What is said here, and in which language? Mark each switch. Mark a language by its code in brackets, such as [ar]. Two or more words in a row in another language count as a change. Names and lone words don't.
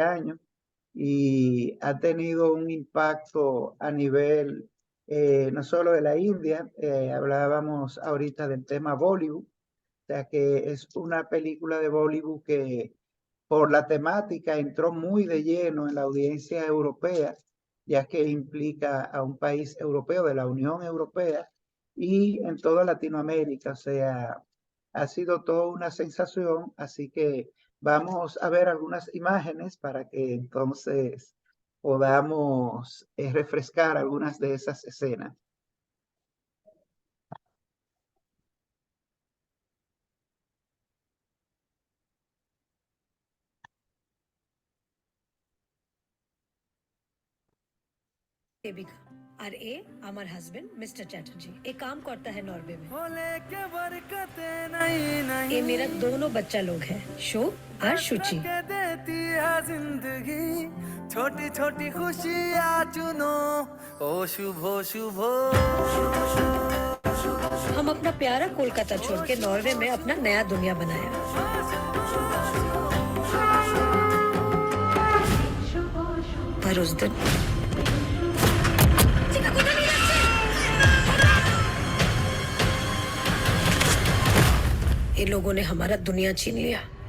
[es] año y ha tenido un impacto a nivel no solo de la India, hablábamos ahorita del tema Bollywood, o sea que es una película de Bollywood que por la temática entró muy de lleno en la audiencia europea, ya que implica a un país europeo de la Unión Europea y en toda Latinoamérica. O sea, ha sido toda una sensación, así que vamos a ver algunas imágenes para que entonces podamos refrescar algunas de esas escenas. [bn] দেবিকা আর এ আমার হাজবেন্ড মিস্টার চ্যাটার্জি [hi] এ काम करता है नॉर्वे में ये मेरा दोनों बच्चा लोग हैं शोक और शुचि छोटी छोटी खुशियाँ चुनो ओ शुभ शुभ हम अपना प्यारा कोलकाता छोड़ के नॉर्वे में अपना नया दुनिया बनाया पर उस दिन इन लोगों ने हमारा दुनिया छीन लिया